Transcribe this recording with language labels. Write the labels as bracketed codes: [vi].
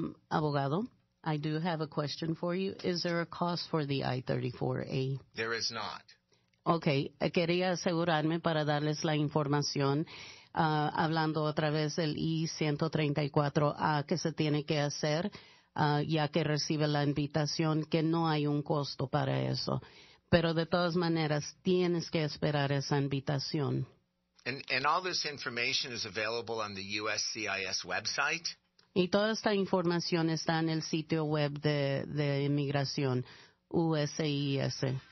[en] Abogado, I do have a question for you. Is there a cost for the I-34A? There is not. [es] Okay, quería asegurarme para darles la información. Hablando otra vez del I-134A que se tiene que hacer, ya que recibe la invitación, que no hay un costo para eso. Pero de todas maneras, tienes que esperar esa invitación. [en] And all this information is available on the USCIS website? [es] Y toda esta información está en el sitio web de Inmigración, USCIS.